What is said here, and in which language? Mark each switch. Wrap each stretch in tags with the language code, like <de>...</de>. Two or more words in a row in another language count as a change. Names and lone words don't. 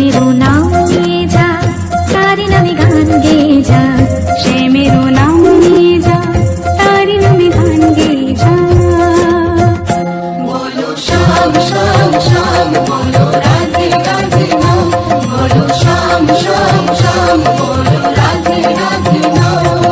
<bn>নাম নিয়ে যা, তারি নামে গান গেয়ে যা, শ্যামেরও নাম নিয়ে যা, তারি নামে গান গেয়ে যা।</bn> <hi>बोलो श्याम श्याम श्याम बोलो राधे राधे नाम, बोलो श्याम श्याम श्याम बोलो राधे राधे नाम।</hi>